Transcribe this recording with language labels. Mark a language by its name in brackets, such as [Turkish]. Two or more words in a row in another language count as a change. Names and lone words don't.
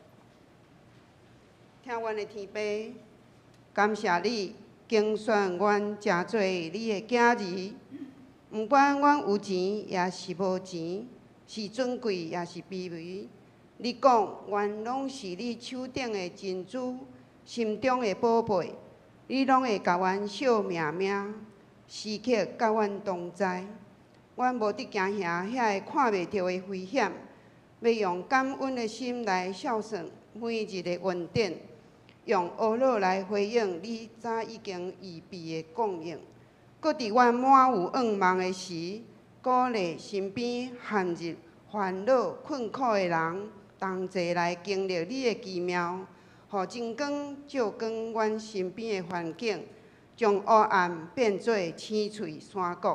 [Min Nan Chinese] 听阮的天父，感谢你拣选阮成做你的囝儿，毋管阮有钱也是无钱，是尊贵也是卑微，你讲阮拢是你手顶的珍珠，心中的宝贝，你拢会甲阮惜命命，时刻甲阮同在。阮无得惊遐会看袂到的危险，要用感恩的心来孝顺每日的恩典，用恶乐来回应你早已经预备的供应。搁伫阮满有噩梦的时，鼓励身边陷入烦恼困苦的人，同齐来经历你的奇妙，互真光照光阮身边的环境，将黑暗变做青翠山谷。